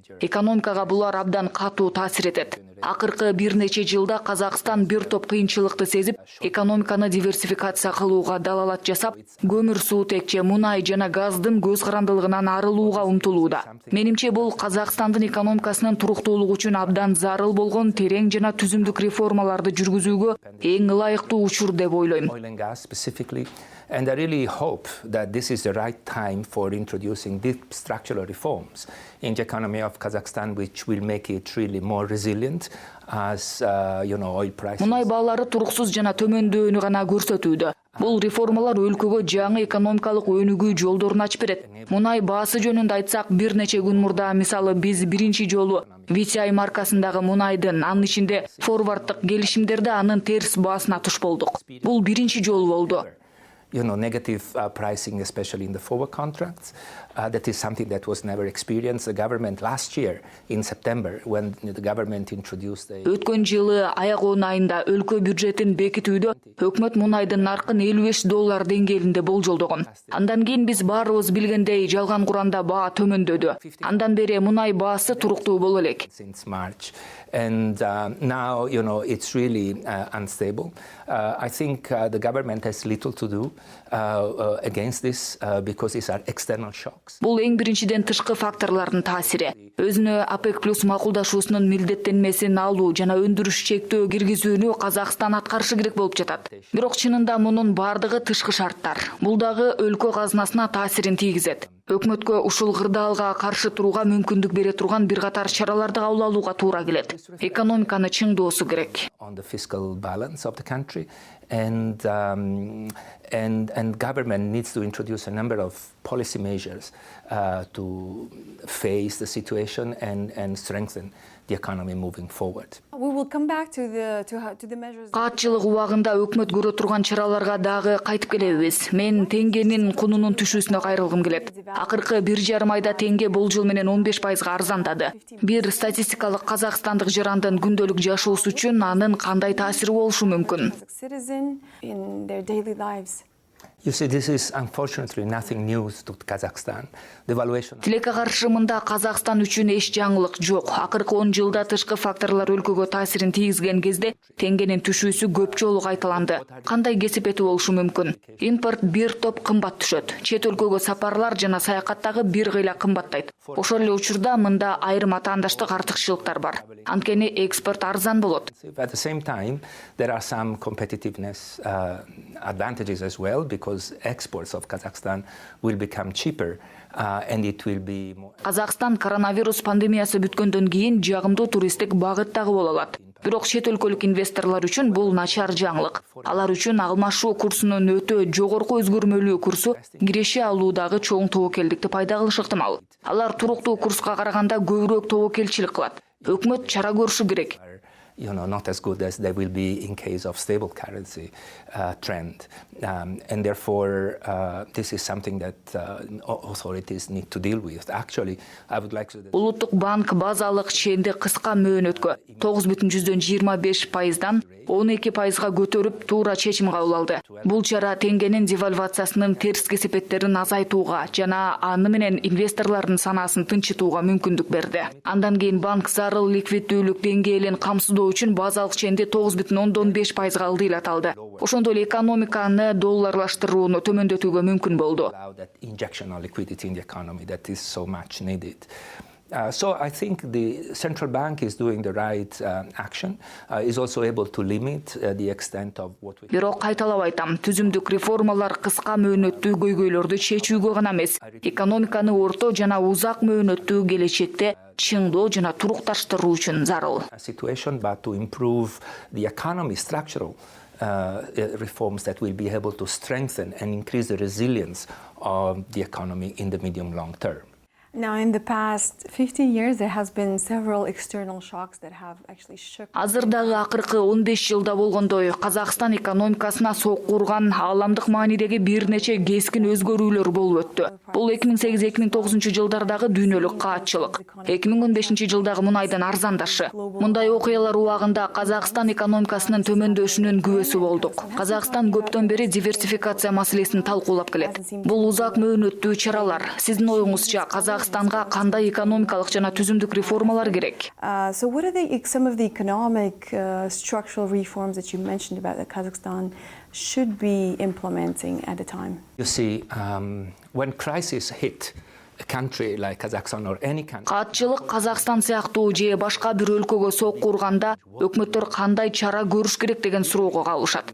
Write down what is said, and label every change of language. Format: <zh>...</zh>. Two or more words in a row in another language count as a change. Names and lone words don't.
<ky>Экономикага булар абдан катуу таасир этет. Акыркы бир нече жылда Казакстан бир топ кыйынчылыкты сезип, экономиканы диверсификация кылууга далалат жасап, көмүр суутек же мунай жана газдын көз карандылыгынан арылууга умтулууда. Менимче бул Казакстандын экономикасынын туруктуулугу үчүн абдан зарыл болгон терең жана түзүмдүк реформаларды жүргүзүүгө эң ылайыктуу учур деп ойлойм.</ky> <en>And I really hope that this is the right time for introducing deep structural reforms in the economy of Kazakhstan, which will make it really more resilient as oil prices.</en> <ky>Мунай баалары туруксуз жана төмөндөөнү гана көрсөтүүдө. Бул реформалар өлкөгө жаңы экономикалык өнүгүү жолдорун ачып берет. Мунай баасы жөнүндө айтсак, бир нече күн мурда мисалы биз биринчи жолу VTI маркасындагы мунайдын, анын ичинде форварддык келишимдерде анын терс баасына туш болдук. Бул биринчи жолу болду.</ky> <en>Negative pricing, especially in the forward contracts. That is something that was never experienced. The government last year in September, when the government introduced the...</en> <ky>Өткөн жылы аяк-он айында өлкө бюджетин бекитүүдө өкмөт мунайдын наркын $55 деңгээлинде болжолдогон. Андан кийин биз баарыбыз билгендей жалган куранда баа төмөндөдү. Андан бери мунай баасы туруктуу боло элек.</ky> <en>Since March. And now, it's really unstable. I think the government has little to do against this because these are external shocks.</en> <ky>Бул эң биринчиден тышкы факторлордун таасири. Өзүнө ОПЕК плюс макулдашуусунун милдеттенмесин алуу жана өндүрүш чектөө киргизүүнү Казакстан аткарышы керек болуп жатат. Бирок чынында мунун бардыгы тышкы шарттар. Бул дагы өлкө казынасына таасирин тийгизет. Өкмөткө ушул кырдаалга каршы турууга мүмкүндүк бере турган бир катар чараларды кабыл алууга туура келет. Экономиканы чыңдоосу керек.</ky> <en>On the fiscal balance of the country, and government needs to introduce a number of policy measures to face the situation and strengthen the economy moving forward. We will come back to the measures.</en> <ky>Каатчылык убагында өкмөт көрө турган чараларга дагы кайтып келебиз. Мен теңгенин кунунун түшүүсүнө кайрылгым келет. Акыркы 1,5 айда теңге болжол менен 15% арзандады. Бир статистикалык казакстандык жарандын күндөлүк жашоосу үчүн анын кандай таасири болушу мүмкүн?</ky> <en>You see, this is unfortunately nothing new to Kazakhstan. Devaluation.</en> <ky>Тилекке каршымында Казакстан үчүн эч жаңылык жок. Акыркы 10 жылда тышкы факторлор өлкөгө таасирин тийгизген кезде теңгенин түшүүсү көп жолу кайталанды. Кандай кесипети болушу мүмкүн? Импорт бир топ кымбат түшөт. Чет өлкөгө сапарлар жана саякаттагы бир кыйла кымбаттайт. Ошол эле учурда мында айрым атаандаштык артыкчылыктар бар. Анткени экспорт арзан болот.</ky> <en>At the same time, there are some competitiveness advantages as well because exports of Kazakhstan will become cheaper and it will be more.</en> <ky>Казакстан коронавирус пандемиясы бүткөндөн кийин жагымдуу туристтик багыттагы боло алат. Бирок чет өлкөлүк инвесторлор үчүн бул начар жаңылык. Алар үчүн алмашуу курсунун өтө жогорку өзгөрмөлүү курсу киреше алуудагы чоң тобокелдикти пайда кылышы ыктымал. Алар туруктуу курска караганда көбүрөөк тобокелчилик кылат. өкмөт чара көрүшү керек.</ky> <en>Not as good as they will be in case of stable currency trend. And therefore, this is something that authorities need to deal with. Actually, I would like to...</en> <ky>Улуттук банк базалык ченди кыска мөөнөткө 9,25%дан 12%га көтөрүп туура чечим кабыл алды. Бул чара теңгенин девальвациясынын терс кесепеттерин азайтууга жана аны менен инвесторлордун санаасын тынчытууга мүмкүндүк берди. Андан кийин банк зарыл ликвиддүүлүк деңгээлин камсыздоо үчүн базалык ченди 9,15%га ылдыйлаталды. Ошондой эле экономиканы долларлаштырууну төмөндөтүүгө мүмкүн болду.</ky> <en>So I think the central bank is doing the right action, is also able to limit the extent of what we...</en> <ky>Бирок кайталап айтам, түзүмдүк реформалар кыска мөөнөттүү көйгөйлөрдү чечүүгө гана эмес, экономиканы орто жана узак мөөнөттүү келечекте чыңдоо жана турукташтыруу үчүн зарыл.</ky> <en>Situation, but to improve the economy structural reforms that will be able to strengthen and increase the resilience of the economy in the medium long term. Now, in the past 15 years, there has been several external shocks that have actually shook.</en> <ky>Азырдагы акыркы 15 жылда болгондой Казакстан экономикасына сокку урган ааламдык маанидеги бир нече кескин өзгөрүүлөр болуп өттү. Бул 2008-2009 жылдардагы дүйнөлүк каатчылык, 2015 жылдагы мунайдын арзандашы. Мындай окуялар убагында Казакстан экономикасынын төмөндөшүнүн күбөсү болдук. Казакстан көптөн бери диверсификация маселесин талкуулап келет. Бул узак мөөнөттүү чаралар. Сиздин оюңузча Казакстанга кандай экономикалык жана түзүмдүк реформалар керек?</ky> <en>So what are some of the economic structural reforms that you mentioned about that Kazakhstan should be implementing at the time? You see, when crisis hit a country like Kazakhstan or any country.</en> <ky>Каатчылык Казакстан сыяктуу же башка бир өлкөгө сокку урганда өкмөттөр кандай чара көрүш керек деген суроого калышат.</ky>